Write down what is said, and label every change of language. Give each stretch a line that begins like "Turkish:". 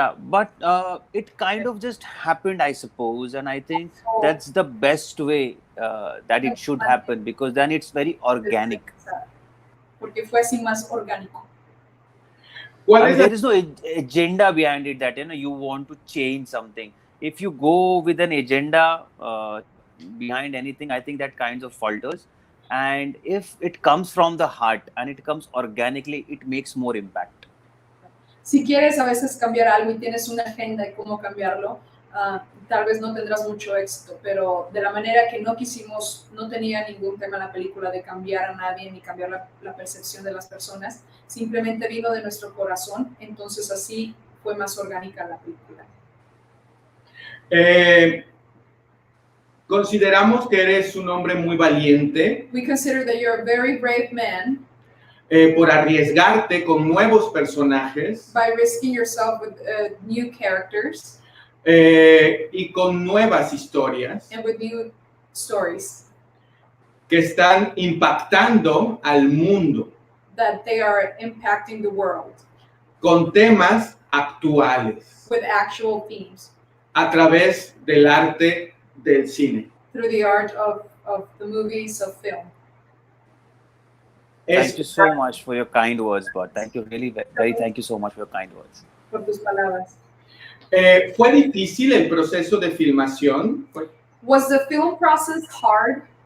English: But it kind of just happened, I suppose, and I think that's the best way that it should happen, because then it's very organic.
Spanish: Porque fue así más orgánico.
English: There is no agenda behind it that you want to change something. If you go with an agenda behind anything, I think that kind of falters. And if it comes from the heart and it comes organically, it makes more impact.
Spanish: Si quieres a veces cambiar algo y tienes una agenda de cómo cambiarlo, tal vez no tendrás mucho éxito, pero de la manera que no quisimos, no tenía ningún tema en la película de cambiar a nadie ni cambiar la percepción de las personas, simplemente vino de nuestro corazón, entonces así fue más orgánica la película. Consideramos que eres un hombre muy valiente
English: We consider that you're a very brave man
Spanish: por arriesgarte con nuevos personajes
English: by risking yourself with new characters
Spanish: y con nuevas historias
English: and with new stories
Spanish: que están impactando al mundo
English: that they are impacting the world
Spanish: con temas actuales
English: with actual themes
Spanish: a través del arte del cine.
English: through the art of the movies, of film. Thank you so much for your kind words, bud. Thank you, really, very thank you so much for your kind words.
Spanish: Por tus palabras. ¿Fue difícil el proceso de filmación?
English: Was the film process hard?